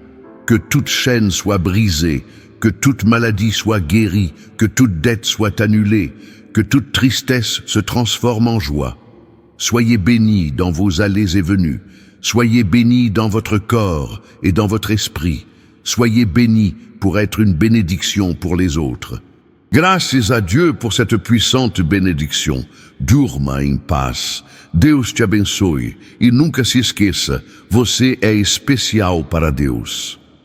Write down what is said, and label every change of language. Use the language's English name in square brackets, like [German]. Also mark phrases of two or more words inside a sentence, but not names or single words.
[French] Que toute chaîne soit brisée, que toute maladie soit guérie, que toute dette soit annulée, que toute tristesse se transforme en joie. Soyez bénis dans vos allées et venues, soyez bénis dans votre corps et dans votre esprit, soyez bénis pour être une bénédiction pour les autres. [Portuguese] Graças a [French] Dieu pour cette puissante bénédiction. [Portuguese] Durma em paz. Deus te abençoe e nunca se esqueça, você é especial para Deus.